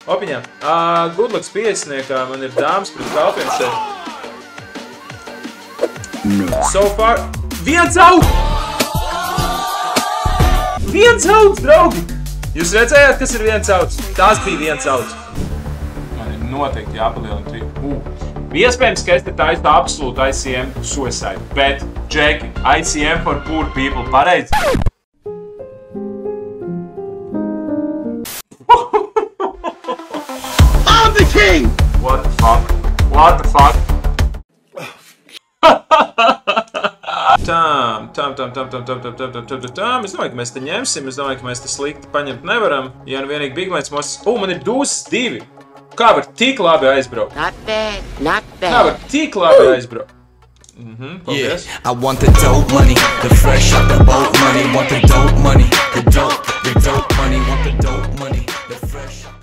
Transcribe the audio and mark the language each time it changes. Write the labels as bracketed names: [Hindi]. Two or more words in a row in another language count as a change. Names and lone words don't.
[Latvian] Opiņā. Goodlucks pieciniekā man ir dāmas pret kalpiem šeit. [English] So far... [Latvian] Viens out! Viens out, draugi! Jūs redzējāt, kas ir viens out? Tās bija viens out. Man ir noteikti jāpalielina 3. Iespējams, ka es te taisu absolūtu [English] ICM suicide, [Latvian] bet, Džeki, [English] ICM for poor people, [Latvian] pareizi? [English] I'm the king! What the fuck? What the fuck? [Latvian] Es domāju, ka mēs te ņemsim, es domāju, ka mēs te slikti paņemt nevaram. Ja nu vienīgi Bigmēts mūs... Man ir dūzes 2. Kā var tik labi aizbraukt? [English] Not bad, not bad. [Latvian] Kā var tik labi aizbraukt? [English] Yeah, I want the dope money, the fresh out the boat money, want the dope money, the dope money, want the dope money, the fresh